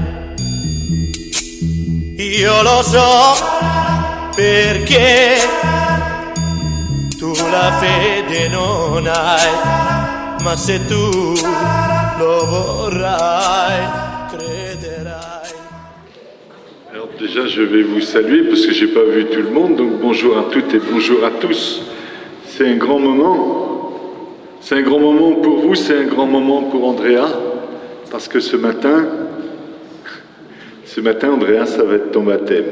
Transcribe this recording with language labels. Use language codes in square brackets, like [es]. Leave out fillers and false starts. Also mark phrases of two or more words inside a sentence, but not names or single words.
[it] Io lo so perché tu la fede non hai, ma se tu lo vorrai, crederai. [fr] Alors déjà, je vais vous saluer parce que j'ai pas vu tout le monde, donc bonjour à toutes et bonjour à tous. C'est un grand moment. C'est un grand moment pour vous, c'est un grand moment pour Andrea, parce que ce matin, Andrea, ça va être ton baptême.